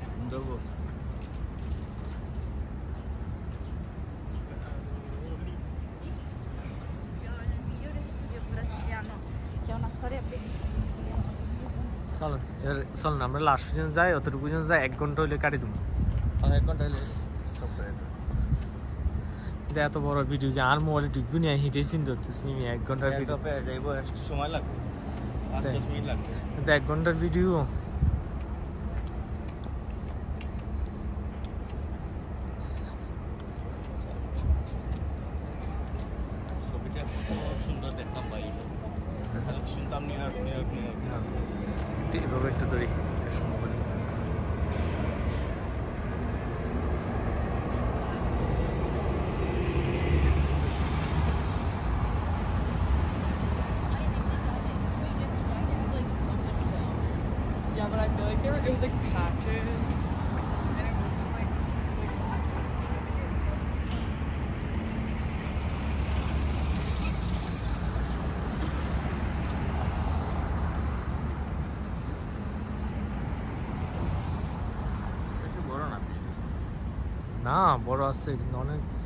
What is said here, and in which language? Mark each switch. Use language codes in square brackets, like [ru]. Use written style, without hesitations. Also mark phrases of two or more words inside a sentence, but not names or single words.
[bn] ধরবো [it] migliore studio brasiliano che ha una storia bellissima. [bn] চলো চল না আমরা লাস্ট পর্যন্ত যাই, অতটুকু পর্যন্ত যাই, 1 ঘন্টা হইলে কাটি দেবো। 1 ঘন্টা হলে স্টপ করে কিন্তু এত বড় ভিডিও কি আর মোবাইলে ঢুকবি না, হিটে চিন্তা করতেছি আমি 1 ঘন্টার ভিডিও, যাইবো একটু সময় লাগবে 5-10 মিনিট লাগবে, কিন্তু 1 ঘন্টার ভিডিও ছবিটা খুব সুন্দর দেখলাম ভাই, শুনতাম নিউ ইয়র্ক নিউ ইয়র্ক নিউ ইয়র্ক। এভাবে একটু ধরি, এটা সময় করতে [en] Yeah, but I feel like it was like patches. And it wasn't like [bn] বেশি বড় না, না বড় আছে কিন্তু অনেক।